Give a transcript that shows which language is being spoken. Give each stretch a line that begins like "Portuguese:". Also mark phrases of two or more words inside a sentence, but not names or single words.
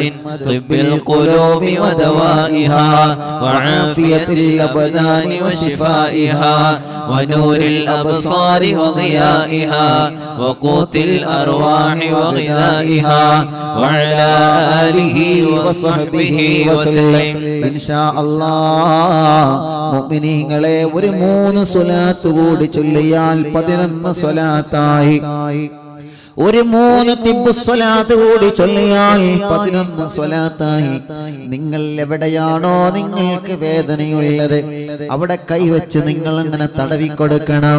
Arabic: طب القلوب ودوائها وعافية الأبدان وشفائها ونور الأبصار وضيائها وقوت الأرواح وغذائها وعلى آله وصحبه وسلم. إن شاء الله
Malayalam: മുഅ്മിനീങ്ങളെ ഒരു 3 സ്വലാത്ത് കൂടി ചൊല്ലിയാൽ 11 സ്വലാത്തായി. ഒരു 3 തിബ്ബ് സ്വലാത്ത് കൂടി ചൊല്ലിയാൽ 11 സ്വലാത്തായി. നിങ്ങൾ എവിടെയാണോ നിങ്ങൾക്ക് വേദനയുള്ളത് അവിടെ കൈവച്ച് നിങ്ങൾ അങ്ങനെ തടവിക്കൊടുക്കണം.